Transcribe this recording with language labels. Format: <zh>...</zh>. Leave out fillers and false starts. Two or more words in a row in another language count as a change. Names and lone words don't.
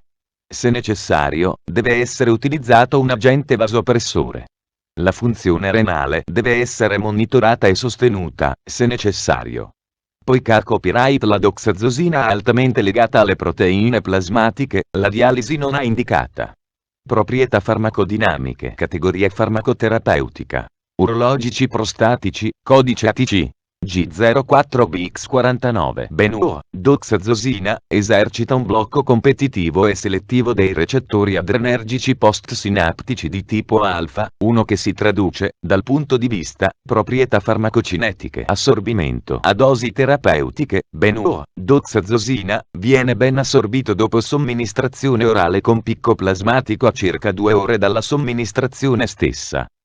<it>Se necessario, deve essere utilizzato un agente vasopressore. La funzione renale deve essere monitorata e sostenuta, se necessario. Poiché copyright la doxazosina è altamente legata alle proteine plasmatiche, la dialisi non è indicata. Proprietà farmacodinamiche. Categoria farmacoterapeutica. Urologici prostatici, codice ATC. G04BX49. Benur, doxazosina, esercita un blocco competitivo e selettivo dei recettori adrenergici postsinaptici di tipo alfa, uno che si traduce, dal punto di vista, proprietà farmacocinetiche. Assorbimento a dosi terapeutiche. Benur, doxazosina, viene ben assorbito dopo somministrazione orale con picco plasmatico a circa 2 ore dalla somministrazione stessa.</it>